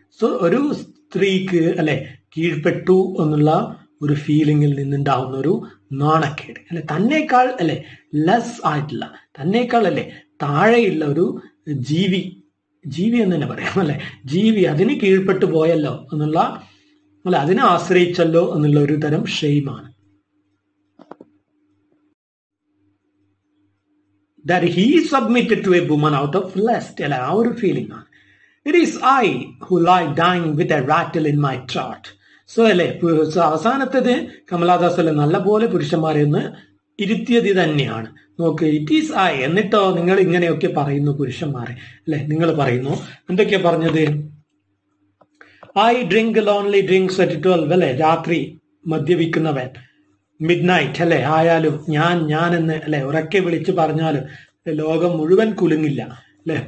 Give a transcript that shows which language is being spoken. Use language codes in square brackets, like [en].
[ml] So ഒരു സ്ത്രീക്ക് അല്ലെ കീഴ്പ്പെട്ടു എന്നുള്ള ഒരു ഫീലിംഗിൽ നിന്നുണ്ടാവുന്ന ഒരു നാണക്കേട് അല്ലെ, തന്നേക്കാൾ അല്ലെ ലെസ് ആയിട്ടുള്ള, തന്നേക്കാൾ അല്ലെ താഴെയുള്ള ഒരു ജീവി എന്ന് തന്നെ പറയാം അല്ലെ, ജീവി അതിന് കീഴ്പ്പെട്ടു പോയല്ലോ എന്നുള്ള അല്ല, അതിനെ ആശ്രയിച്ചല്ലോ എന്നുള്ള ഒരു തരം ഷെയിമാണ്. [en] That he submitted to a woman out of lust അല്ല, [ml] ആ ഒരു ഫീലിംഗ് ആണ്. [en] It is I who lie dying with a rattle in my throat. [ml] So അല്ലെ അവസാനത്തേത് കമലാദാസ് അല്ലെ നല്ലപോലെ പുരുഷന്മാരെ ഒന്ന് ഇരുത്തിയത് തന്നെയാണ്. നോക്ക്, [en] it is I, [ml] എന്നിട്ടോ നിങ്ങൾ ഇങ്ങനെയൊക്കെ പറയുന്നു പുരുഷന്മാരെ അല്ലെ, നിങ്ങൾ പറയുന്നു എന്തൊക്കെയാ പറഞ്ഞത്, [en] I drink lonely drinks at 12 [ml] അല്ലെ, രാത്രി മദ്യപിക്കുന്നവൻ, മിഡ് നൈറ്റ് അല്ലെ ആയാലും ഞാൻ എന്ന് അല്ലെ ഉറക്കെ വിളിച്ചു പറഞ്ഞാലും ലോകം മുഴുവൻ കുലുങ്ങില്ല അല്ലെ.